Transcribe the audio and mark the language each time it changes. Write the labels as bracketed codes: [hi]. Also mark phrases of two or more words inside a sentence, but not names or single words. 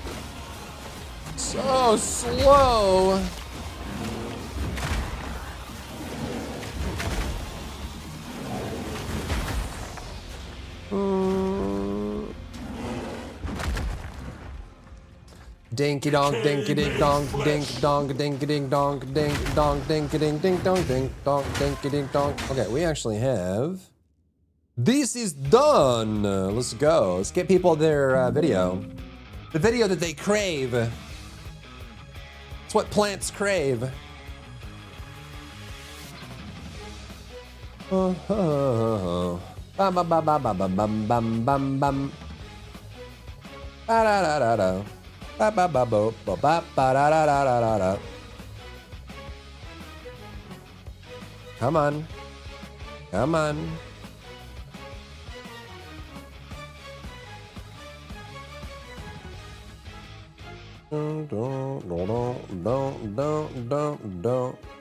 [en] So slow. Dinky donk, dinky dink donk, dink donk, dinky dink donk, dink donk, dinky dink dink donk, dink donk, dinky dink donk. Okay, we actually have. This is done. Let's go. Let's get people their video. The video that they crave. It's what plants crave. Bum bum bum bum bum bum bum bum bum bum. Ba da da da da. Ba ba ba bo ba ba ba da da da da da. Come on. Come on. Don't.